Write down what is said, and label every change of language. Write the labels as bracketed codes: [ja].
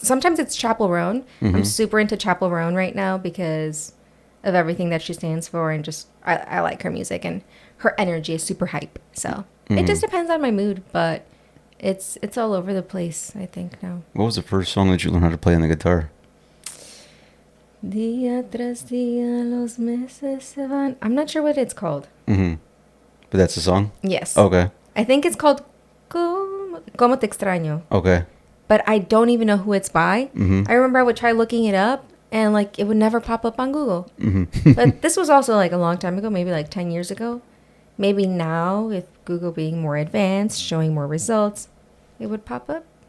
[en] Sometimes it's Chapel Roan. I'm super into Chapel Roan right now because of everything that she stands for, and just I like her music, and her energy is super hype. So it just depends on my mood, but it's all over the place, I think, now. What was the first song that you learned how to play on the guitar? [es] Día tras día los meses se van. [en] I'm not sure what it's called. But that's the song? Yes. Okay. I think it's called Como Te Extraño. Okay. But I don't even know who it's by. I remember I would try looking it up, and like it would never pop up on Google. But this was also like a long time ago, maybe like 10 years ago. Maybe now, with Google being more advanced, showing more results, it would pop up.